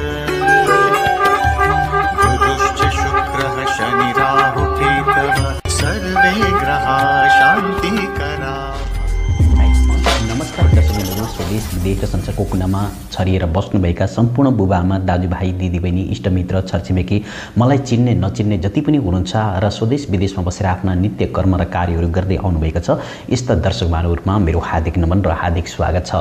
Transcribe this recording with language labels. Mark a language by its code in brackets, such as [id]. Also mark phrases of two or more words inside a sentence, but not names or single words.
[sa] गुरुश्च शुक्रः शनि राहु केतवः सर्वे ग्रहाः शान्तिकरा। [ne] नमस्कार दर्शकहरू, स्वदेश विदेश संसारको कुनामा छरिएर बस्नुभएका सम्पूर्ण बुबाआमा, दाजुभाइ, दिदीबहिनी, इष्टमित्र, छरछिमेकी, मलाई चिन्ने नचिन्ने जति पनि हुनुहुन्छ र स्वदेश विदेशमा बसेर आफ्ना नित्य कर्म र कार्यहरू गर्दै आउनुभएका छ यस्ता दर्शक महानुहरूमा मेरो हार्दिक नमन र हार्दिक स्वागत छ।